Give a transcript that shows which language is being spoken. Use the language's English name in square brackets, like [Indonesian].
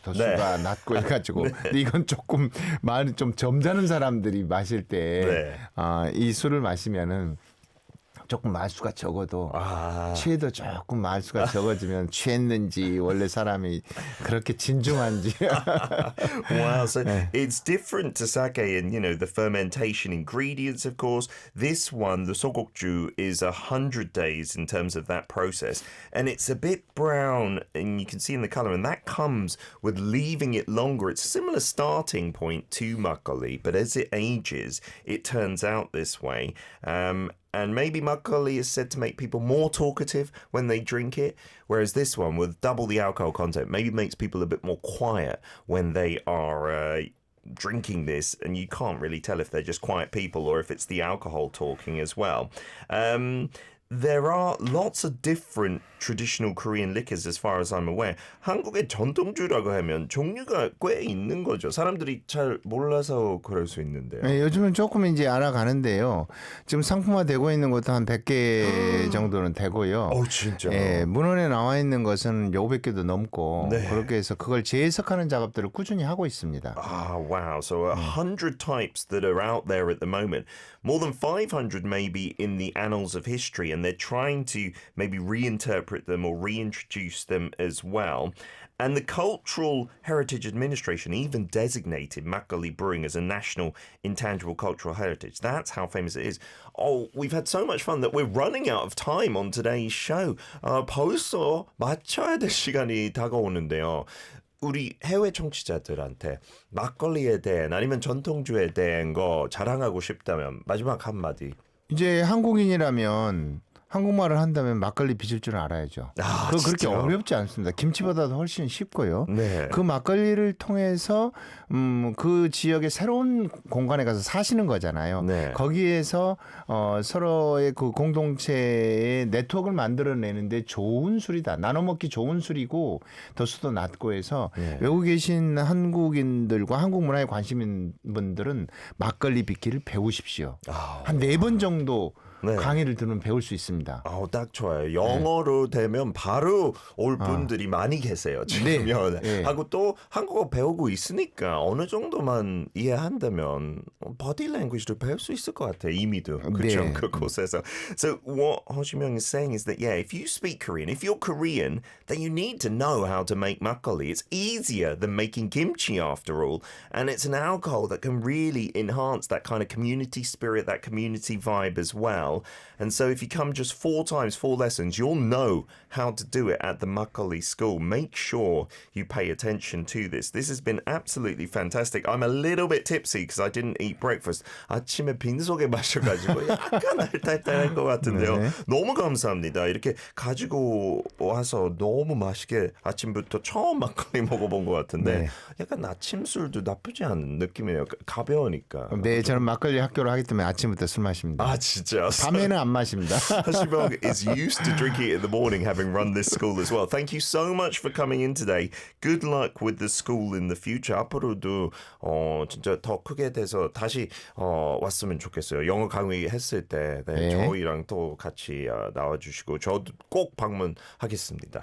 [Korean] 도수가 낮고 해가지고 근데 이건 조금 말이 좀 점잖은 사람들이 마실 때 이 술을 마시면은 조금 말수가 적어도 취해도 조금 말수가 적어지면 취했는지 원래 사람이 그렇게 진중한지. [English] Wow, so it's different to sake in, the fermentation ingredients, of course. This one, the sogokju, is 100 days in terms of that process. And it's a bit brown, and you can see in the color, and that comes with leaving it longer. It's a similar starting point to makgeolli, but as it ages, it turns out this way. And maybe makgeolli is said to make people more talkative when they drink it, whereas this one, with double the alcohol content, maybe makes people a bit more quiet when they are drinking this, and you can't really tell if they're just quiet people or if it's the alcohol talking as well. There are lots of different traditional Korean liquors as far as I'm aware. [Korean] 한국의 전통주라고 하면 종류가 꽤 있는 거죠. 사람들이 잘 몰라서 그럴 수 있는데요. 네, 요즘은 조금 이제 알아가는데요. 지금 상품화되고 있는 것도 한 100개 정도는 되고요. 진짜. 예, 문헌에 나와 있는 것은 500개도 넘고 그렇게 해서 그걸 재해석하는 작업들을 꾸준히 하고 있습니다. [English] Wow. So 100 types that are out there at the moment. More than 500 maybe in the annals of history, and they're trying to maybe reinterpret them or reintroduce them as well. And the Cultural Heritage Administration even designated makgeolli brewing as a national intangible cultural heritage. That's how famous it is. We've had so much fun that we're running out of time on today's show. [Korean] 벌써 마쳐야 될 시간이 다가오는데요. 우리 해외 청취자들한테 막걸리에 대한 아니면 전통주에 대한 거 자랑하고 싶다면 마지막 한마디. 이제 한국인이라면 한국말을 한다면 막걸리 빚을 줄 알아야죠. 그거 그렇게 진짜요? 어렵지 않습니다. 김치보다도 훨씬 쉽고요. 네. 그 막걸리를 통해서 그 지역의 새로운 공간에 가서 사시는 거잖아요. 네. 거기에서 서로의 그 공동체의 네트워크를 만들어내는데 좋은 술이다. 나눠 먹기 좋은 술이고 도수도 낮고 해서 외국에 계신 한국인들과 한국 문화에 관심 있는 분들은 막걸리 빚기를 배우십시오. 한 4번 정도 강의를 들으면 배울 수 있습니다. 딱 좋아요. 영어로 되면 바로 올 분들이 많이 계세요. 지금요. 하고 또 한국어 배우고 있으니까 어느 정도만 이해한다면 body language도 배울 수 있을 것 같아요. 이미도. 그렇죠. 그곳에서. [English] So what Ho-Ji-myung is saying is that if you speak Korean, if you're Korean, then you need to know how to make makgeolli. It's easier than making kimchi after all, and it's an alcohol that can really enhance that kind of community spirit, that community vibe as well. well. And so if you come just 4 times, 4 lessons, you'll know how to do it at the Macaulay School. Make sure you pay attention to this. This has been absolutely fantastic. I'm a little bit tipsy because I didn't eat breakfast. [Korean] 아침에 빈속에 마셔가지고 약간 알딸딸할 것 같은데요. 네. 너무 감사합니다. 이렇게 가지고 와서 너무 맛있게 아침부터 처음 막걸리 먹어본 것 같은데 네. 약간 아침 술도 나쁘지 않은 느낌이에요. 가벼우니까. 네, 저는 막걸리 학교를 하기 때문에 아침부터 술 마십니다. 아 진짜. 밤에는 안 마십니다. [English] Hashibog is used to drinking it in the morning, having run this school as well. Thank you so much for coming in today. Good luck with the school in the future. [Korean] 앞으로도 진짜 더 크게 돼서 다시 왔으면 좋겠어요. 영어 강의 했을 때 네. 저희랑 또 같이 나와주시고 저도 꼭 방문하겠습니다.